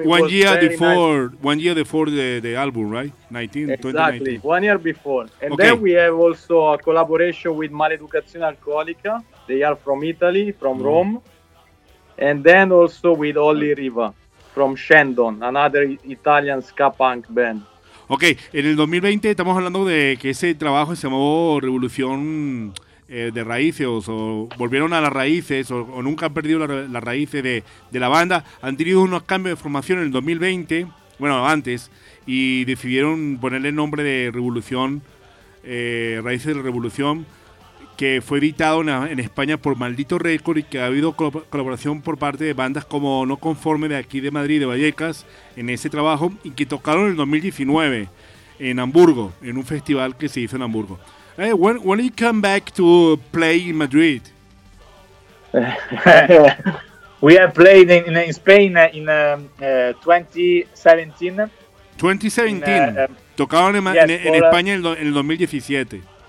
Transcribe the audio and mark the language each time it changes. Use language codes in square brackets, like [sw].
[en] It 1 year before. Nice. 1 year before the album, right? 2019. Exactly. 1 year before. And okay. then we have also a collaboration with Maleducazione Alcolica. They are from Italy, from mm. Rome. And then also with Olly Riva from Shandon, another Italian ska punk band. [es] Okay, en el 2020 estamos hablando de que ese trabajo se llamó Revolución de Raíces, o volvieron a las raíces, o nunca han perdido las raíces de la banda. Han tenido unos cambios de formación en el 2020, bueno, antes, y decidieron ponerle el nombre de Revolución, Raíces de la Revolución, que fue editado en España por Maldito Record y que ha habido colaboración por parte de bandas como No Conforme de aquí de Madrid, de Vallecas, en ese trabajo, y que tocaron en 2019 en Hamburgo, en un festival que se hizo en Hamburgo. [en] Hey, when you come back to play in Madrid? We have played in Spain in 2017. [es] 2017. Tocaron en España en el 2017.